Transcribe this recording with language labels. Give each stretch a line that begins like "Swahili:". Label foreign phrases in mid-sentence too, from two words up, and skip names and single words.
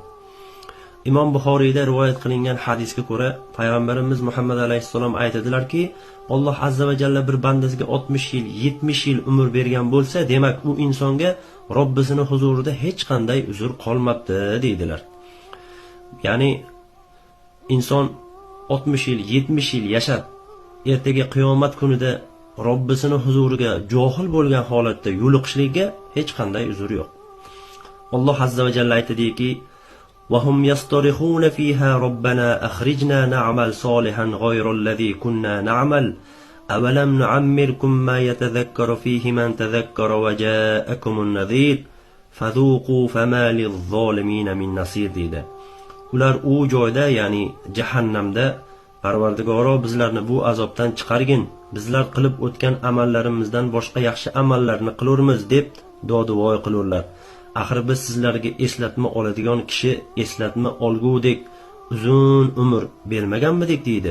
Uzbek: Imom Buxoriyda rivoyat qilingan hadisga ko'ra, payg'ambarimiz Muhammad alayhissalom aytadilarki, Alloh azza va jalla bir bandasiga 60 yil, 70 yil umr bergan bo'lsa, demak u insonga Robbisining huzurida hech qanday uzr qolmabdi deydilar. Ya'ni inson 60 yil, 70 yil yashab, ertaga qiyomat kunida Robbisining huzuriga johil bo'lgan holatda yo'liqishligiga hech qanday uzr yo'q. Alloh azza va jalla aytadiki:
Arabic: وهم يصطرخون فيها ربنا أخرجنا نعمل صالحا غير الذي كنا نعمل أولم نعمركم ما يتذكر فيه من تذكر وجاءكم النذير فذوقوا فما للظالمين من نصير deydi.
Uzbek: Ular u joyda, ya'ni jahannamda, Parvardigoro bizlarni bu azobdan chiqargin, bizlar qilib o'tgan amallarimizdan boshqa yaxshi amallarni qilurmiz deb duo-duo qilurlar. Axir biz sizlarga eslatma oladigan kishi eslatma olgudek uzun umr bermaganmidik deydi.